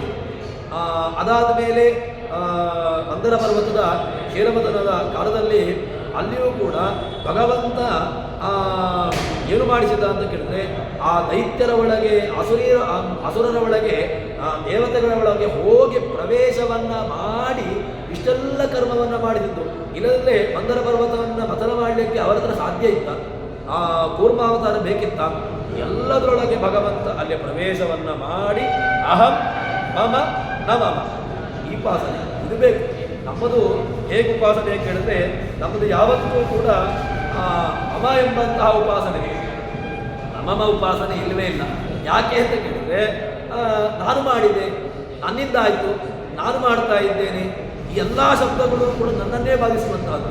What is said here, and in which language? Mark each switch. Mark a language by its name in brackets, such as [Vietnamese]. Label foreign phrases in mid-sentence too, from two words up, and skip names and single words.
[Kannada] ಅದಾದ ಮೇಲೆ ಮಂದರ ಪರ್ವತದ ಕ್ಷೀರಮತನದ ಕಾಲದಲ್ಲಿ ಅಲ್ಲಿಯೂ ಕೂಡ ಭಗವಂತ ಏನು ಮಾಡಿಸಿದ ಅಂತ ಕೇಳಿದ್ರೆ ಆ ದೈತ್ಯರ ಒಳಗೆ, ಅಸುರರ ಒಳಗೆ, ದೇವತೆಗಳ ಒಳಗೆ ಹೋಗಿ ಪ್ರವೇಶವನ್ನು ಮಾಡಿ ಇಷ್ಟೆಲ್ಲ ಕರ್ಮವನ್ನು ಮಾಡಿಸಿದ್ದು. ಇಲ್ಲದ್ರೆ ಮಂದರ ಪರ್ವತವನ್ನು ಮಥನ ಮಾಡಲಿಕ್ಕೆ ಅವರ ಹತ್ರ ಸಾಧ್ಯ ಇತ್ತ? ಆ ಕೂರ್ಮಾವತಾರ ಬೇಕಿತ್ತ? ಎಲ್ಲದರೊಳಗೆ ಭಗವಂತ ಅಲ್ಲಿ ಪ್ರವೇಶವನ್ನು ಮಾಡಿ [Sanskrit] ಅಹಂ ಮಮ ನ ಮಮ [Kannada] ಈ ಉಪಾಸನೆ ಇದು ಬೇಕು. ನಮ್ಮದು ಹೇಗೆ ಉಪಾಸನೆ ಕೇಳಿದ್ರೆ ನಮ್ಮದು ಯಾವತ್ತೂ ಕೂಡ ಮಮ ಎಂಬಂತಹ ಉಪಾಸನೆ, ಮಮ ಉಪಾಸನೆ ಇಲ್ಲವೇ ಇಲ್ಲ. ಯಾಕೆ ಅಂತ ಕೇಳಿದ್ರೆ ನಾನು ಮಾಡಿದೆ, ನನ್ನಿಂದ ಆಯಿತು, ನಾನು ಮಾಡ್ತಾ ಇದ್ದೇನೆ, ಈ ಎಲ್ಲ ಶಬ್ದಗಳು ಕೂಡ ನನ್ನನ್ನೇ ಬಾಧಿಸುವಂತಹದ್ದು.